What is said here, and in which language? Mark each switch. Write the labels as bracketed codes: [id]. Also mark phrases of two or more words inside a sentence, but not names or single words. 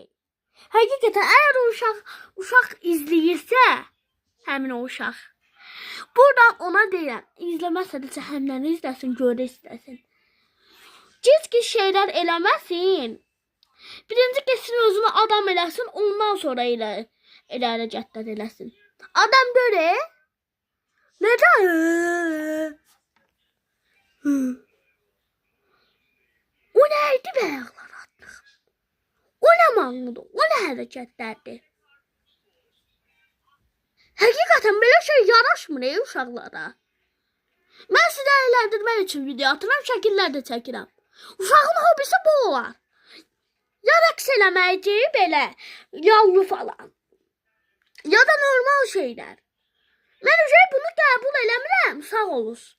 [az] Həqiqətən əgər uşaq izləyirsə, həmin o uşaq. Buradan ona deyirəm, izləməsə də cəhənnəmini izləsin, görə istəsin. Cizgi şeylər eləməsin. Birinci geçsin özünü adam eləsin, ondan sonra elə hərəkətlər eləsin. [tr] Adam böyle neden? O neydi be ayaklar attık? O ne manlıdı? O ne hareketlerdi? [az] Hakikaten böyle şey yaraşmır ey uşaqlara. Mən sizə əyləndirmək üçün video atıram, şəkillər də çəkirəm. Uşağın hobisi bu olar. Ya rəqs eləməkdir belə, yallı falan. [tr] Ya da normal şeyler. [az] Mən bunu qəbul eləmirəm, sağ olun.